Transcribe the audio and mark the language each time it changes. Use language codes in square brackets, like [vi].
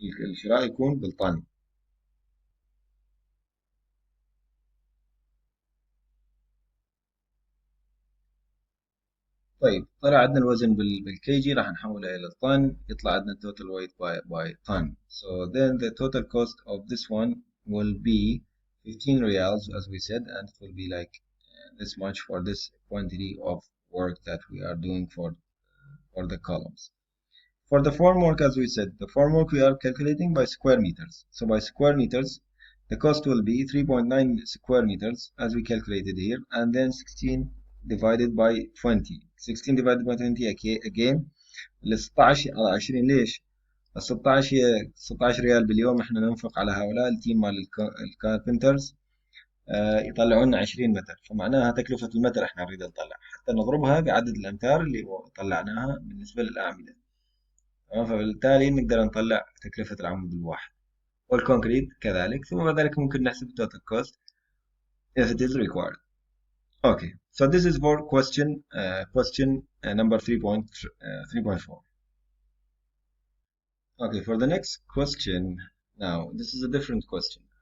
[ar] الشراء يكون بالطن. طيب، طلع عندنا الوزن بالكي جي، راح نحوله إلى الطن، يطلع عندنا [en] total weight by ton. So then the total cost of this one will be 15 riyals, as we said, and it will be like this much for this quantity of work that we are doing for the columns. For the formwork, as we said, the formwork we are calculating by square meters. So by square meters, the cost will be 3.9 square meters as we calculated here, and then 16 divided by 20. 16 divided by 20 again. [ar] ال 16 على 20 ليش؟ ال 16 هي 16 ريال باليوم احنا ننفق على هؤلاء التيم مال الكاربنترز، يطلعوا لنا 20 متر. فمعناها تكلفة المتر احنا نريد نطلع، حتى نضربها بعدد الأمتار اللي طلعناها بالنسبة للأعمدة. تمام. فبالتالي نقدر نطلع تكلفة العمود الواحد، والكونكريت كذلك. ثم بعد ذلك ممكن نحسب [en] total cost if it is required. Okay, so this is for question number 3.4. Okay, for the next question, now this is a different question.